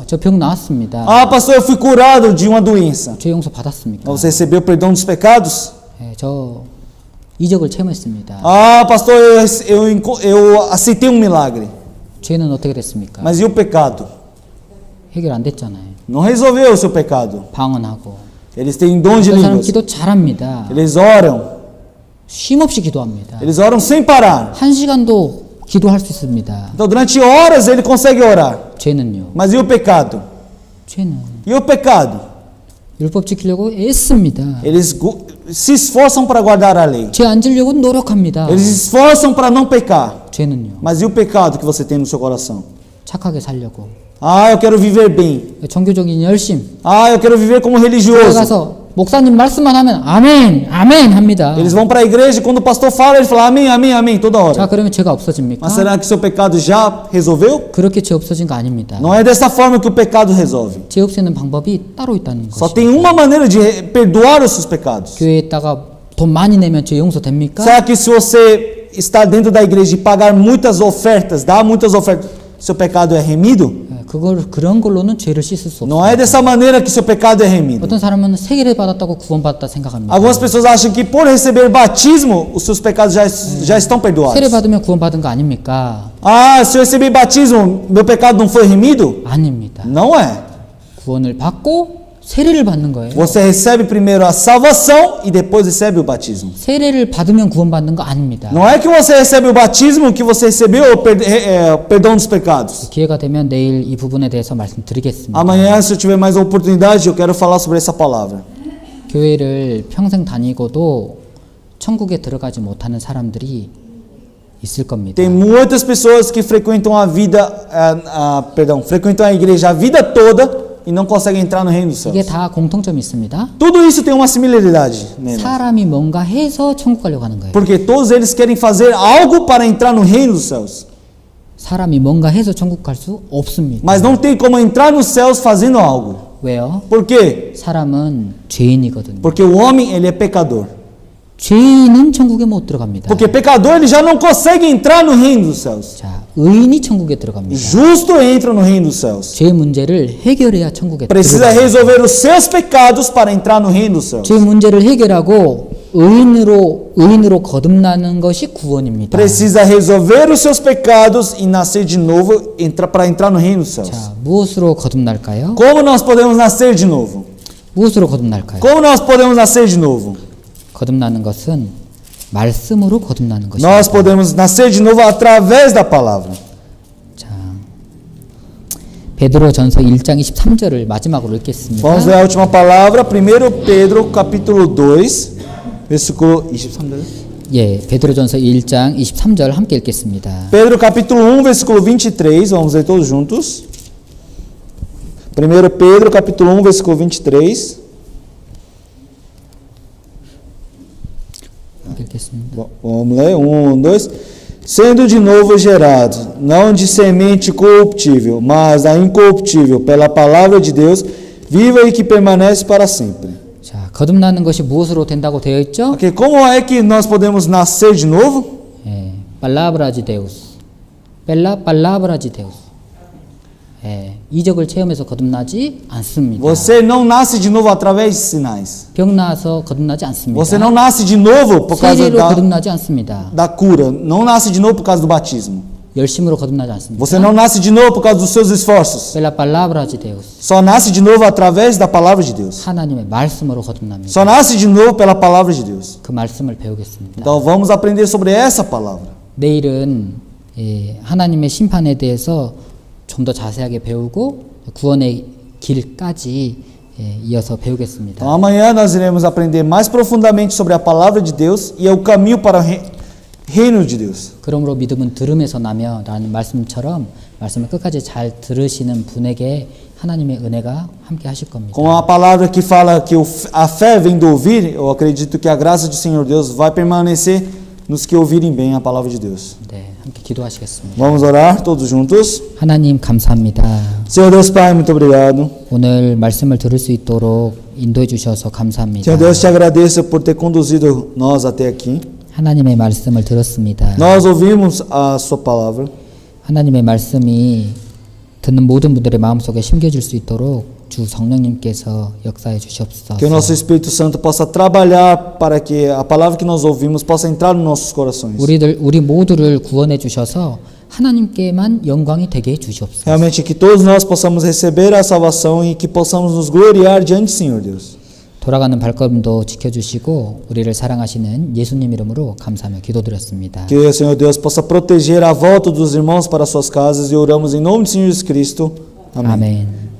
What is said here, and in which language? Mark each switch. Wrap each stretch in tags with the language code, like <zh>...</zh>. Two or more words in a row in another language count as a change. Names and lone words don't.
<ko>저 병 나았습니다.</ko> <pt>Ah, pastor, eu fui curado de uma doença.</pt> <ko>죄 용서 받았습니까?</ko> <pt>Você recebeu o perdão dos pecados?</pt> <ko>저 이적을 체험했습니다.</ko> <pt>Ah, pastor, eu aceitei um milagre.</pt> <ko>죄는 어떻게 됐습니까?</ko> <pt>Mas e o pecado?</pt> <ko>해결 안 됐잖아요.</ko> <pt>Não resolveu o seu pecado.</pt> <ko>방언하고.</ko> <pt>Eles têm dom de</pt> <ko>어떤 사람</ko> <pt>línguas.</pt> <ko>기도 잘합니다.</ko> <pt>Eles oram.</pt> <ko>쉼없이 기도합니다.</ko> <pt>Eles oram sem parar.</pt> <ko>1시간도 기도할 수 있습니다.</ko> <pt>Então, durante horas ele consegue orar.</pt> <ko>죄는요?</ko> <pt>Mas e o pecado?</pt> <ko>죄는</ko> <pt>E o pecado?</pt> <ko>율법 지키려고 애씁니다.</ko> <pt>Eles se esforçam para guardar a lei.</pt> <ko>죄 안 지려고 노력합니다.</ko> <pt>Eles se esforçam para não pecar.</pt> <ko>죄는요?</ko> <pt>Mas e o pecado que você tem no seu coração?</pt> <ko>착하게 살려고.</ko> <pt>Ah, eu quero viver bem.</pt> <ko>종교적인 열심.</ko> <pt>Ah, eu quero viver como</pt> <ko>교회</ko> <pt>religioso.</pt> <ko>가서 목사님 말씀만 하면 아멘, 아멘 합니다.</ko> <pt>Eles vão para a igreja e quando o pastor fala, ele fala amém, amém, amém toda</pt> <ko>자,</ko> <pt>hora.</pt> <ko>그러면 죄가 없어집니까?</ko> <pt>Mas será que seu pecado já resolveu?</pt> <ko>그렇게 죄 없어진 거 아닙니다.</ko> <pt>Não é dessa forma que o pecado resolve.</pt> <ko>죄 없애는 방법이 따로 있다는</ko> <pt>Só</pt> <ko>것이죠.</ko> <pt>tem uma maneira de perdoar os seus pecados.</pt> <ko>교회에다가 돈 많이 내면 죄 용서됩니까?</ko> <pt>Será que se você está dentro da igreja e pagar muitas ofertas, dar muitas ofertas, seu pecado é remido?</pt> <ko>그런 걸로는 죄를 씻을 수</ko> <pt>Não</pt> <ko>없어요.</ko> <pt>é dessa maneira que seu pecado é remido.</pt> <ko>어떤 사람은 세례를 받았다고 구원받았다 생각합니다.</ko> <pt>Algumas pessoas acham que por receber batismo, os seus pecados já estão perdoados.</pt> <ko>세례 받으면 구원받은 거 아닙니까?</ko> <pt>Ah, se eu receber batismo, meu pecado não foi remido?</pt> <ko>아닙니다.</ko> <pt>Não é.</pt> <ko>구원을 받고 세례를 받는 거예요.</ko> <pt>Você recebe primeiro a salvação e depois recebe o batismo.</pt> <ko>세례를 받으면 구원받는 거 아닙니다.</ko> <pt>Não é que você recebe o batismo que você recebeu o perdão dos pecados.</pt> <ko>기회가 되면 내일 이 부분에 대해서 말씀드리겠습니다.</ko> <pt>Amanhã, se eu tiver mais uma oportunidade, eu quero falar sobre essa palavra.</pt> <ko>교회를 평생 다니고도 천국에 들어가지 못하는 사람들이 있을 겁니다.</ko> <pt>Tem muitas pessoas que frequentam frequentam a igreja a vida toda e não conseguem entrar no reino dos</pt> <ko>이게</ko> <pt>céus.</pt> <ko>다 공통점이 있습니다.</ko> <pt>Tudo isso tem uma similaridade neles.</pt> <ko>사람이 뭔가 해서 천국 가려고 하는 거예요.</ko> <pt>Porque todos eles querem fazer algo para entrar no reino dos céus.</pt> <ko>사람이 뭔가 해서 천국 갈 수 없습니다.</ko> <pt>Mas não tem como entrar nos céus fazendo algo.</pt> <ko>왜요?</ko> <pt>Por quê?</pt> <ko>사람은 죄인이거든요.</ko> <pt>Porque o homem, ele é pecador.</pt> <ko>죄인은 천국에 못 들어갑니다.</ko> <pt>Porque pecador, ele já não consegue entrar no reino dos céus.</pt> <ko>자, 의인이 천국에 들어갑니다.</ko> <pt>Justo entra no reino dos céus.</pt> <ko>죄 문제를 해결해야 천국에</ko> <pt>Precisa</pt> <ko>들어갑니다.</ko> <pt>resolver os seus pecados para entrar no reino dos céus.</pt> <ko>죄 문제를 해결하고 의인으로 거듭나는 것이 구원입니다.</ko> <pt>Precisa resolver os seus pecados e nascer de novo para entrar no reino dos céus.</pt> <ko>자, 무엇으로 거듭날까요?</ko> <pt>Como nós podemos nascer de novo?</pt> <ko>무엇으로 거듭날까요?</ko> <pt>Como nós podemos nascer de novo?</pt> <ko>거듭나는 것은 말씀으로 거듭나는 것입니다.</ko> <pt>Nós podemos nascer de novo através da palavra.</pt> <ko>자, 베드로전서 1장 23절을 마지막으로 읽겠습니다.</ko> <pt>Vamos ler a última palavra, 1 Pedro capítulo 2, versículo 23.</pt> <ko>베드로전서 1장 23절 함께 읽겠습니다.</ko> <pt>Pedro capítulo 1, versículo 23, vamos ler todos juntos. 1 Pedro capítulo 1, versículo 23.</pt> <ko>읽겠습니다.</ko> <pt>Vamos ler, 1, 2. Sendo de novo gerado, não de semente corruptível, mas da incorruptível, pela palavra de Deus, viva e que permanece para sempre.</pt> <ko>자, 거듭나는 것이 무엇으로 된다고 되어 있죠?</ko> <pt>Ok, como é que nós podemos nascer de novo? palabra de Deus. palabra de Deus.</pt> <ko>이적을 체험해서 거듭나지 않습니다.</ko> <pt>Você não nasce de novo através de sinais.</pt> <ko>병 나서 거듭나지 않습니다.</ko> <pt>Você não nasce de novo por causa</pt> <ko>세례로 거듭나지 않습니다.</ko> <pt>da cura. Não nasce de novo por causa do batismo.</pt> <ko>열심으로 거듭나지 않습니다.</ko> <pt>Você não nasce de novo por causa dos seus esforços. pela palavra de Deus. Só nasce de novo através da palavra de Deus.</pt> <ko>하나님의 말씀으로 거듭납니다.</ko> <pt>Só nasce de novo pela palavra de Deus.</pt> <ko>그 말씀을 배우겠습니다.</ko> <pt>Então vamos aprender sobre essa palavra.</pt> <ko>내일은 하나님의 심판에 대해서 좀 더 자세하게 배우고 구원의 길까지 이어서 배우겠습니다.</ko> <pt>Então amanhã nós iremos aprender mais profundamente sobre a palavra de Deus e o caminho para o reino de Deus.</pt> <ko>그러므로 믿음은 들음에서 나며라는 말씀처럼 말씀을 끝까지 잘 들으시는 분에게 하나님의 은혜가 함께 하실 겁니다.</ko> <pt>Com a palavra que fala que a fé vem do ouvir, eu acredito que a graça do Senhor Deus vai permanecer nos que ouvirem bem a palavra de Deus.</pt> <ko>네, 함께 기도하시겠습니다.</ko> <pt>Vamos orar todos juntos.</pt> <ko>하나님 감사합니다.</ko> <pt>Senhor Deus Pai, muito obrigado.</pt> <ko>오늘 말씀을 들을 수 있도록 인도해 주셔서 감사합니다.</ko> <pt>Senhor Deus, te agradeço por ter conduzido nós até aqui.</pt> <ko>하나님의 말씀을 들었습니다.</ko> <pt>Nós ouvimos a sua palavra.</pt> <ko>하나님의 말씀이 듣는 모든 분들의 마음속에 심겨질 수 있도록 주 성령님께서 역사해 주시옵소서.</ko> <pt>Que o nosso Espírito Santo possa trabalhar para que a palavra que nós ouvimos possa entrar nos nossos corações.</pt> <ko>우리 모두를 구원해 주셔서 하나님께만 영광이 되게 해 주시옵소서.</ko> <pt>Realmente que todos nós possamos receber a salvação e que possamos nos gloriar diante do Senhor Deus.</pt> <ko>돌아가는 발걸음도 지켜주시고 우리를 사랑하시는 예수님 이름으로 감사하며 기도드렸습니다.</ko> <pt>Que o Senhor Deus possa proteger a volta dos irmãos para suas casas e oramos em nome do Senhor Jesus Cristo. Amém.</pt> <ko>아멘.</ko>